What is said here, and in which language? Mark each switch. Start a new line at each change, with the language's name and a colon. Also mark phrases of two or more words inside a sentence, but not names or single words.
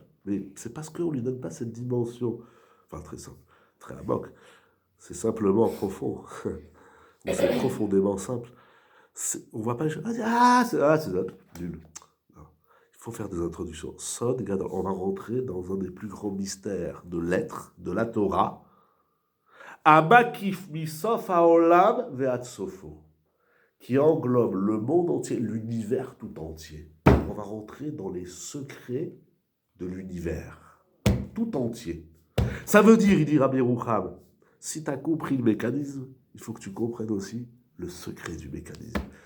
French: Mais c'est parce qu'on ne lui donne pas cette dimension. Enfin, très simple, très amok. C'est simplement profond. C'est profondément simple. On ne voit pas les choses. C'est nul. Non. Il faut faire des introductions.
Hebrew: סוד גדול,
French: on va rentrer dans un des plus grands mystères de l'être, de la Torah.
Hebrew: המקיף מסוף העולם ועד סופו,
French: qui englobe le monde entier, l'univers tout entier. On va rentrer dans les secrets de l'univers tout entier. Ça veut dire, il dit Rabbi Yocham, si tu as compris le mécanisme, il faut que tu comprennes aussi le secret du mécanisme.